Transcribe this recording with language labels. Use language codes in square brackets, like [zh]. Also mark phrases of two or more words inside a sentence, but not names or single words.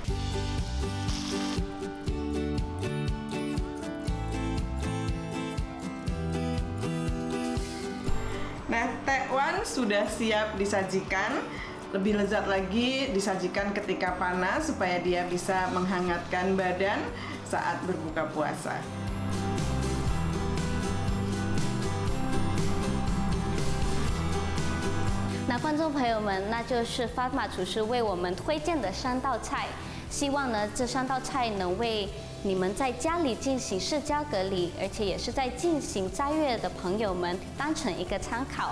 [id] Nah, tekwan sudah siap disajikan. Lebih lezat lagi disajikan ketika panas supaya dia bisa menghangatkan badan saat berbuka puasa. [zh] 那观众朋友们，那就是发马厨师为我们推荐的3道菜。希望呢，这3道菜能为你们在家里进行社交隔离，而且也是在进行斋月的朋友们当成一个参考。